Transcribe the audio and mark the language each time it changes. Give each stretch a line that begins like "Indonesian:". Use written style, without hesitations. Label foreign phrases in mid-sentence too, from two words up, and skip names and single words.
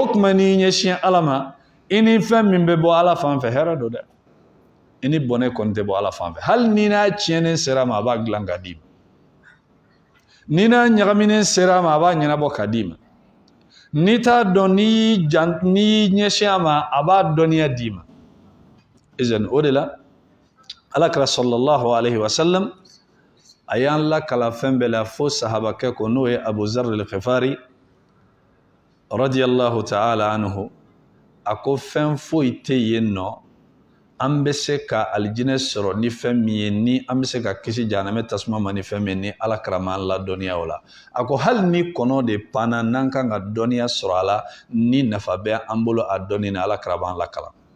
Bambara: o kuma n'i ɲɛsin ala ma ini fɛn min bɛ bɔ ala fan fɛ hɛrɛ don dɛ ini bɔnɛ kɔni tɛ bɔ ala fan fɛ hali ni n'a tiɲɛnen sera ma a b'a dilan ka d'i ma ni n'a ɲagaminen sera ma a b'a ɲɛnabɔ ka d'i ma ni t'a dɔn n'i ɲɛsin a ma a b'a dɔnniya d'i ma izan o de la alakira
Arabic: صلى الله عليه وسلم
Bambara: a y'an lakala fɛn bɛɛ la fo sahabakɛ ko n'o ye Abu Zar al-Ghifari
Arabic: رضي الله تعالى عنه
Bambara: a ko fɛn foyi tɛ yen nɔ an bɛ se ka alijinɛ sɔrɔ ni fɛn min ye ni an bɛ se ka kisi jahanamɛ tasuma ma ni fɛn min ni alakira m'an ladɔnniya o la a ko hali ni kɔnɔ de panna n'an kan ka dɔnniya sɔrɔ a la ni nafa bɛ an bolo a dɔnni na alakira b'an lakala